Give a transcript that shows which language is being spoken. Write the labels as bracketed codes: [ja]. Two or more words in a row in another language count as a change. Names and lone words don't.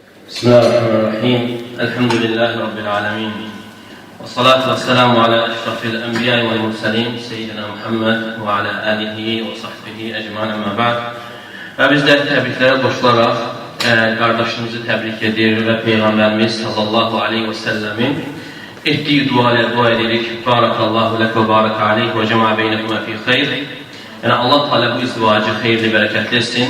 [ar] بسم الله الرحمن الرحيم الحمد لله رب العالمين والصلاة والسلام على أشرف الأنبياء والمرسلين سيدنا محمد وعلى آله وصحبه أجمعين أما بعد. [az] Və bizlər təbriklərə qoşularaq qardaşımızı təbrik edir və Peyğəmbərimiz [ar] صلى الله عليه وسلم [az] etdiyi dua ilə dua edirik. [ar] بارك الله لك وبارك عليك وجمع بينكما في خير. [az] Yəni Allah Teala bu izdivacı xeyirli, bərəkətli etsin.